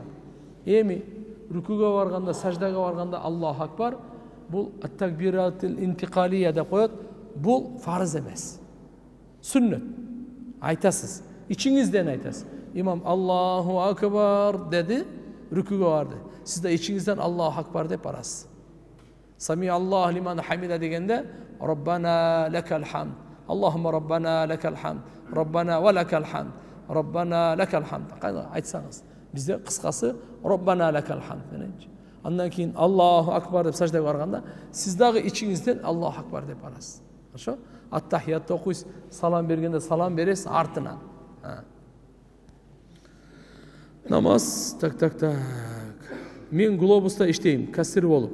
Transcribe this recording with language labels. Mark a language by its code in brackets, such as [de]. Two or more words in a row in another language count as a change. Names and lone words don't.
[ky] Эми рүкүгө барганда, саждага барганда [ar] الله أكبر, [ky] бул [ar] التكبيرات الانتقالية [ky] деп коет. Бул фарыз эмес. Сүннөт. Айтасыз. Ичиңизден айтасыз. Имам [ar] الله أكبر [ky] деди, рүкүгө барды. Сиз да ичиңизден [ar] الله أكبر [ky] деп барасыз. [ar] سمع الله لمن حمده дегенде ربنا لك الحمد. اللهم ربنا لك الحمد. ربنا ولك الحمد. ربنا لك الحمد. [ky] Кайда айтсаңыз. Бизде кыскасы [ar] ربنا لك الحمد [ky] мененчи. Андан кийин [ar] الله أكبر [ky] деп саждага барганда, сиз дагы ичиңизден [ar] الله أكبر [ky] деп барасыз. Хорошо? Ат-тахиятты окуйсуз, салам бергенде салам бересиз артынан. Намаз, так. Мен глобуста иштейм, кассир болуп.